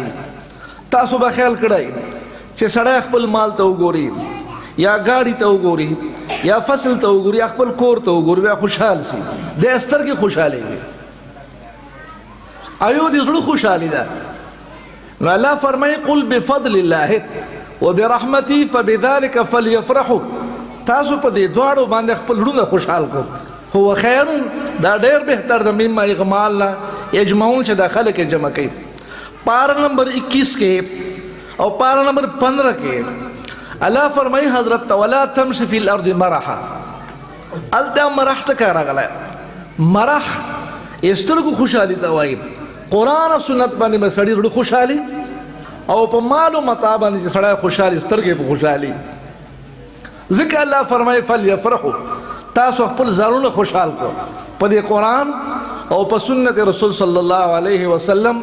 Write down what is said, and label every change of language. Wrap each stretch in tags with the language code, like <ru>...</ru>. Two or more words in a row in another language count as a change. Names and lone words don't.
<ps>تاسو به خیال کړئ چې سړی خپل مال ته وګوري یا ګاډي ته وګوري یا فصل ته وګوري یا خپل کور ته وګوري بیا خوشحال سي، د سترګې خوشحالي وي، ایو د زړه خوشحالي ده. نو الله فرمایي</ps> <ar>قل بفضل الله وبرحمته فبذلك فليفرحوا،</ar> <ps>تاسو په دې دواړو باندې خپل زړونه خوشحال کو. هو خیر دا ډېر بهتر ده</ps> <ar>مما اغمالنا یجمعون</ar> <ps>چې دا خلک جمع کوي. پارا نمبر 21 کې او پارا نمبر 15 کې الله فرمایي حضرت</ps> <ar>ولا تمشي في الارض مرحا،</ar> <ps>الته مرح ټکا راغلی. مرح سترګو خوشحالي ته وایي. قرآن او سنت باندې به سړی زړه خوشحالي او په مال او متاع باندې چې سړی خوشحالي سترګې په خوشحالي. ځکه الله فرمایي فلیفرحوا، تاسو خپل ځانونه خوشحال کو په دې قرآن او په سنت رسول</ps> <ar>صلی الله علیه وسلم.</ar>